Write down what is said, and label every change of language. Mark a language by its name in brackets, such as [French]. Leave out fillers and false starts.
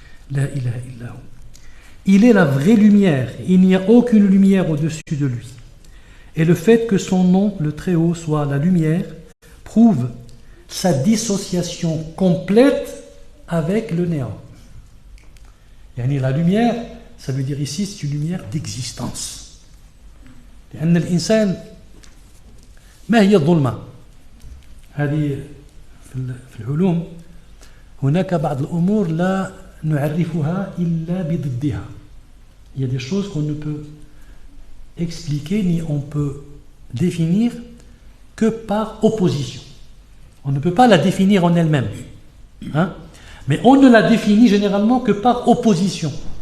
[Arabic] La ilaha illahu. [French] Il est la vraie lumière, il n'y a aucune lumière au-dessus de lui. Et le fait que son nom, le Très-Haut, soit la lumière, prouve sa dissociation complète avec le néant. Yani la lumière, ça veut dire ici, c'est une lumière d'existence. [Arabic] لأن الإنسان ما هي الظلمة؟ هذه في العلوم هناك بعض الأمور لا نعرفها إلا بضدها. [French] Il y a des choses qu'on ne peut expliquer ni on peut définir que par opposition. On ne peut pas la définir en elle-même. Hein? Mais on ne la définit généralement que par opposition.